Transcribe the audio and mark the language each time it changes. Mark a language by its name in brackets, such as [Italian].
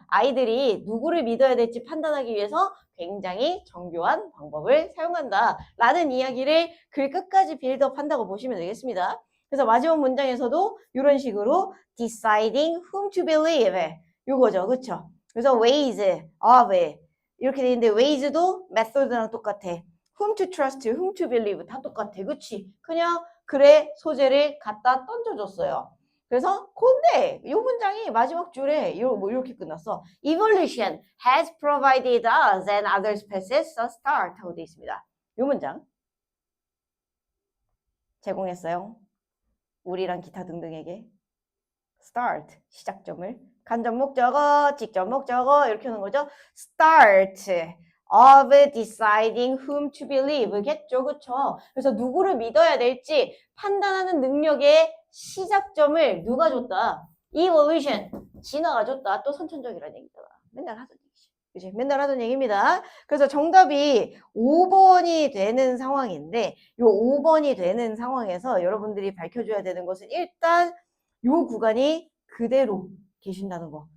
[Korean] 아이들이 누구를 믿어야 될지 판단하기 위해서 굉장히 정교한 방법을 사용한다. 라는 이야기를 글 끝까지 빌드업 한다고 보시면 되겠습니다. 그래서 마지막 문장에서도 이런 식으로 [English] deciding whom to believe [Korean] 요거죠. 그쵸? 그래서 ways of 이렇게 돼 있는데 ways도 method랑 똑같아. [English] whom to trust, whom to believe [Korean] 다 똑같아. 그치? 그냥 글의 소재를 갖다 던져줬어요. 그래서 근데 이 문장이 마지막 줄에 이렇게 끝났어. [English] Evolution has provided us and other species a start [Korean] 하고 되어 있습니다. 이 문장 제공했어요. 우리랑 기타 등등에게 start 시작점을 간접 목적어, 직접 목적어 이렇게 하는 거죠. [English] start of deciding whom to believe겠죠. [Korean] 그쵸? 그래서 누구를 믿어야 될지 판단하는 능력의 시작점을 누가 줬다? evolution 진화가 줬다. 또 선천적이라는 얘기잖아. 맨날 하던 얘기지. 그치? 맨날 하던 얘기입니다. 그래서 정답이 5번이 되는 상황인데 이 5번이 되는 상황에서 여러분들이 밝혀줘야 되는 것은 일단 요 구간이 그대로 계신다는 거.